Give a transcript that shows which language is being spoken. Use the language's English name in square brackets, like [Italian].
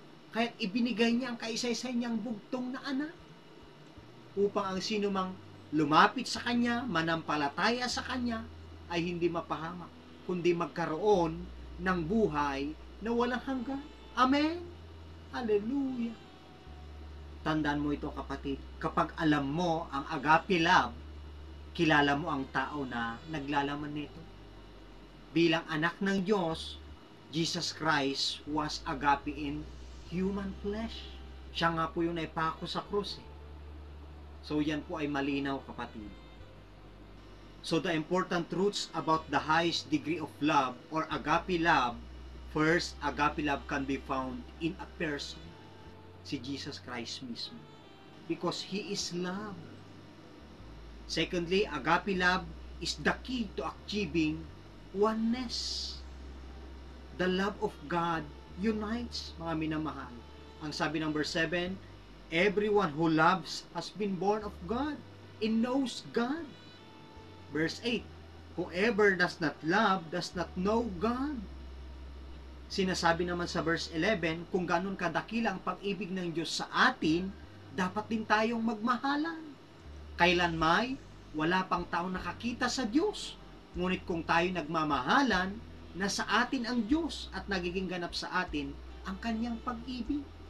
[Filipino] Kaya't ibinigay niya ang kaisa-isa niyang bugtong na anak, upang ang sino mang lumapit sa Kanya, manampalataya sa Kanya, ay hindi mapahamak, kundi magkaroon ng buhay na walang hanggan. Amen? Hallelujah! Tandaan mo ito, kapatid. Kapag alam mo ang agape love, kilala mo ang tao na naglalaman nito. Bilang anak ng Diyos, [English] Jesus Christ was agape in human flesh. [Filipino] Siya nga po yung naipako sa krus. So yan po ay malinaw, kapatid. [English] So the important truths about the highest degree of love or agape love, first, agape love can be found in a person, si Jesus Christ mismo, because He is love. Secondly, agape love is the key to achieving oneness. The love of God unites, [Filipino] mga minamahal. Ang sabi ng [English] verse 7, everyone who loves has been born of God and knows God. Verse 8, whoever does not love does not know God. [Filipino] Sinasabi naman sa verse 11, kung ganun kadakila ang pag-ibig ng Diyos sa atin, dapat din tayong magmahalan. Kailanmay, wala pang taong nakakita sa Diyos. Ngunit kung tayo nagmamahalan, nasa atin ang Diyos at nagiging ganap sa atin ang Kanyang pag-ibig.